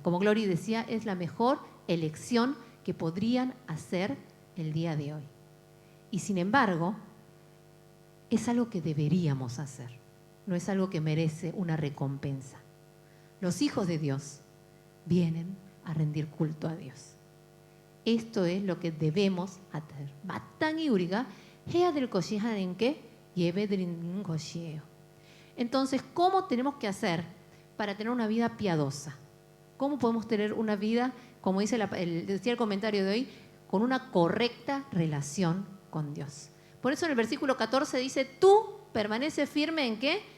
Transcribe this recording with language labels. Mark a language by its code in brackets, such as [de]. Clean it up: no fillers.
[es] Como Glory decía, es la mejor elección que podrían hacer el día de hoy. Y sin embargo, es algo que deberíamos hacer. No es algo que merece una recompensa. Los hijos de Dios vienen a rendir culto a Dios. Esto es lo que debemos hacer. [ko] 마땅히 우리가 해야 될 것이 하나님께 예배드리는 것이에요. [es] Entonces, ¿cómo tenemos que hacer para tener una vida piadosa? ¿Cómo podemos tener una vida, como decía el comentario de hoy, con una correcta relación con Dios? Por eso en el versículo 14 dice, tú permaneces firme ¿en qué?